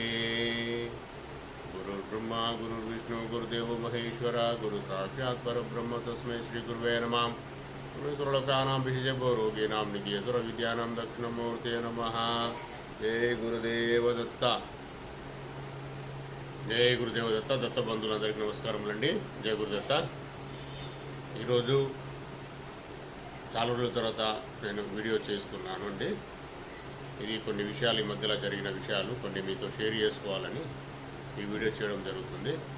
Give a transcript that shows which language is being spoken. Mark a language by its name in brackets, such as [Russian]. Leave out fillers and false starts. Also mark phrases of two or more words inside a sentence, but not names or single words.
[Sanskrit] गुरुर्ब्रह्मा गुरुर्विष्णु गुरुदेवो महेश्वरा गुरु साक्षात् परब्रह्म तस्मै श्री गुरुवे नमः। सर्वलोकानां विशेषज्ञो रोगिणां निधये सर्वविद्यानां दक्षिणमूर्ते नमः। जय गुरुदेव दत्त। जय गुरुदेव दत्త. [Telugu] దత్త బంధువులందరికీ నమస్కారములండి. జయ గురుదత్త. ఈరోజు చాలా రోజుల తర్వాత నేను వీడియో చేస్తున్నాను అండి. ఇది కొన్ని విషయాలు, ఈ మధ్యలో జరిగిన విషయాలు కొన్ని మీతో షేర్ చేసుకోవాలని ఈ వీడియో చేయడం జరుగుతుంది.